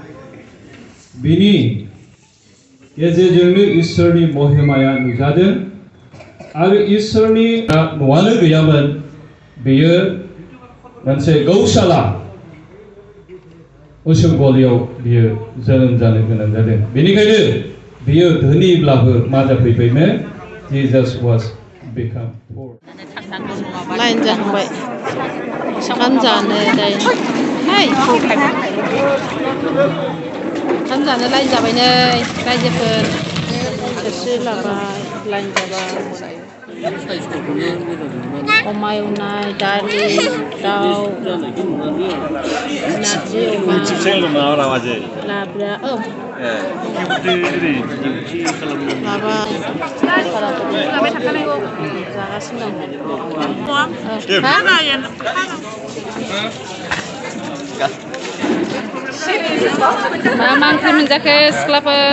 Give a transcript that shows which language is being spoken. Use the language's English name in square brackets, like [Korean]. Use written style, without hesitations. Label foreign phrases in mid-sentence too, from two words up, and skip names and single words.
[Bodo] बिनि गेजेरजोंनो इसोरनि महिमाया नुजादों आरो इसोरनि न'आनो गैयामोन बेयो मोनसे गौशाला असम गलियाव बियो जोनोम जानो गोनां जादों बेनिखायनो बियो धोनिब्लाबो मा जाफैबायनो [English] Jesus was become poor. [Bodo] लाइन जाहांबाय ओंखाम जानो ओंखाम जानो लाइन जाबाय नै रायजोफोर थोरसि लाबाय लाइन जाबाय अमा एवनाय दालि दाउ नारजि अमा लाब्रा माबा जागासिनो दं मा ओंख्रि मोनजाखो सिख्लाफोर